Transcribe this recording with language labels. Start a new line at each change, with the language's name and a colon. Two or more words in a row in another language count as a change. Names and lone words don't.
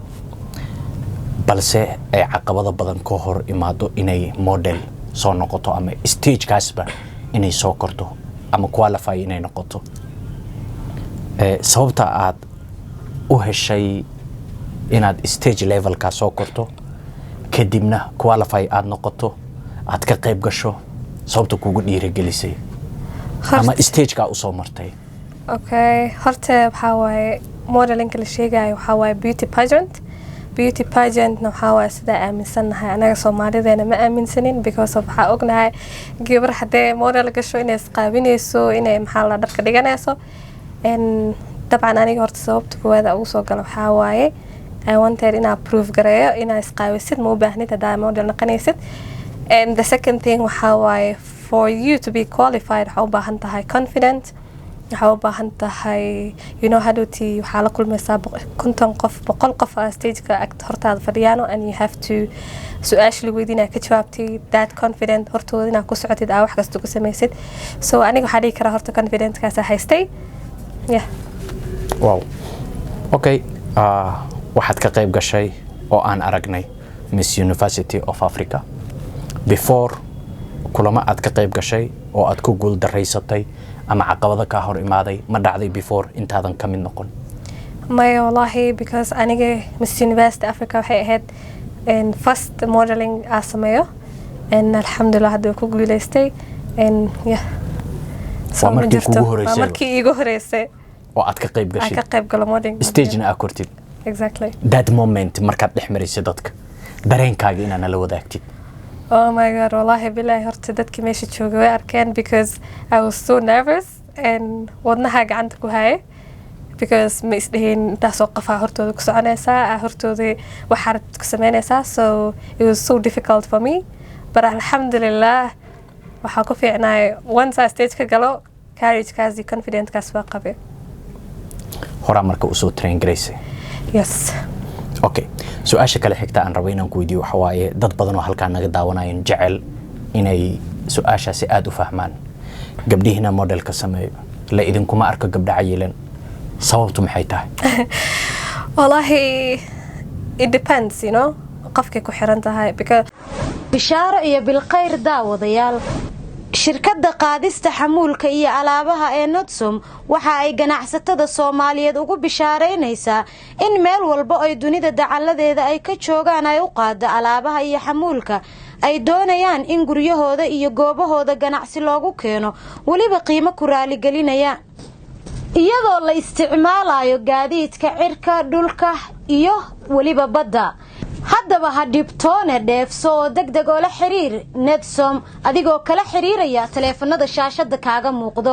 Somali: balse ay caqabado badan ka hor imaado inay model soo noqoto ama stage kaasba inay soo korto ama qualify inay noqoto sababta aad u heshay inaad
English: stage level
Somali: ka soo korto kadibna qualify aad noqoto aad ka qayb gasho sababta kugu dhiirigelisay ama stage ka u soo martay okay horta waxa waaye modeling la sheegayo waxa waaye
English: beauty pageant
Somali: waxa waaye sida aaminsanahay anaga Soomaalideena ma aaminsanin
English: because of
Somali: waxa ognahay gabar hadee model gasho inay isqaabinayso inay maxaa la dharka dhiganayso dabcan aniga horta sababta koowaad ugu soo galo waxa waaye
English: I wanted in
Somali: proof gareeyo inay isqaabisid ma u baahnid hadaa model noqonaysid
English: and the second thing
Somali: waxa waaye
English: for you to be qualified
Somali: waxa u baahan tahay confident waxa u baahan tahay
English: how to
Somali: waxa la kulmaysaa 50 qof 100 qof stage-ka hortaada fadhiyano
English: and you have to
Somali: su'aasha la weydiinaa ka jawaabtay
English: that confident
Somali: hortooda inaad ku socotid wax kasta ku samaysid so aniga waxa dhigi karaa horta confident kaas haystay wow okay waxaad ka qayb gashay oo aan aragnay Miss University of Africa before kulama aad ka qayb gashay oo aad ku guul daraysatay ama caqabada ka hor imaaday ma dhacday before intaadan ka mid noqon may wallahi because aniga Miss University Africa waxay ahayd
English: first modeling
Somali: asameeyo and alxamdulillah hadda ku guuleystay and markii igu horeysay oo aad ka qayb gashay ka qayb galo modeling stage-na aad kortid exactly
English: that moment
Somali: markaad dhexmarisay dadka dareenkaaga inaad la wadaagtid
English: oh my god
Somali: wallahi billahi horta dadkii meesha joogay way arkeen
English: because I was so nervous and
Somali: wadnaha gacanta ku hayay because ma isdhayn intaas oo qafaa hortooda ku soconaysaa hortooda waxa ku sameynaysaa
English: so it was so difficult for me but
Somali: alhamdulillah waxa ku fiicnay
English: once I
Somali: stage ka galo courage kaasi confidence kaas waa qabay hora marka u soo train gareysay yes okay su'aasha kale xigta aan rabo inaan ku weydiiyo waxa waaye dad badan oo halkaan naga daawanayaan jecel inay su'aashaasi aad u fahmaan gabdhihiina modelka sameeyo la idinkuma arko gabdha cayilan sababtu maxay tahay wallahi
English: it depends
Somali: qofkay ku xiran tahay because bishaaro iyo bilkhayr daawadayaal shirkadda qaadista xamuulka iyo alaabaha ee Nodsom waxa ay ganacsatada Soomaaliyeed ugu bishaareynaysaa in meel walba oo dunida dacaladeeda ay ka joogaan ay u qaado alaabaha iyo xamuulka ay doonayaan in guryahooda iyo goobahooda ganacsi loogu keeno waliba qiimo ku raali gelinaya iyadoo la isticmaalayo gaadiidka cirka dhulka iyo waliba badda haddaba ha dhibtoone dheefso oo degdeg oo la xiriir Nodsom adigoo kala xiriiraya taleefanada shaashada kaaga muuqdo